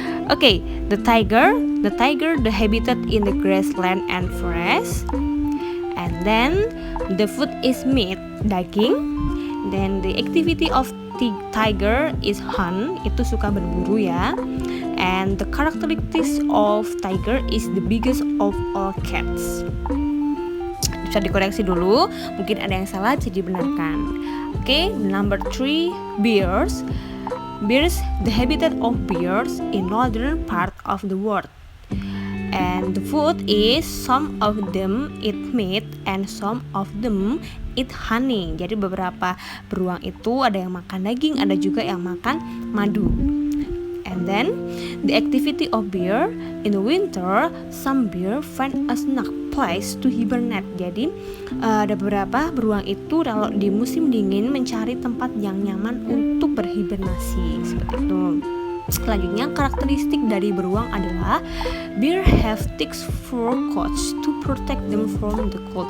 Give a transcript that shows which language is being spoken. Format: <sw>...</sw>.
<en>Okay, the tiger, the habitat in the grassland and forest. And then the food is meat, daging. Then the activity of tiger is hunt,</en> <id>itu suka berburu ya.</id> <en>And the characteristics of tiger is the biggest of all cats.</en> <id>Bisa dikoreksi dulu, mungkin ada yang salah bisa dibenarkan.</id> <en>Okay, number 3, bears. Bears, the habitat of bears in northern part of the world. And the food is some of them eat meat and some of them eat honey.</en> <id>Jadi beberapa beruang itu ada yang makan daging, ada juga yang makan madu.</id> <en>And then the activity of bear in the winter, some bear find a snug place to hibernate.</en> <id>Jadi ada beberapa beruang itu kalau di musim dingin mencari tempat yang nyaman untuk berhibernasi seperti itu. Selanjutnya karakteristik dari beruang adalah</id> <en>bear have thick fur coats to protect them from the cold.</en>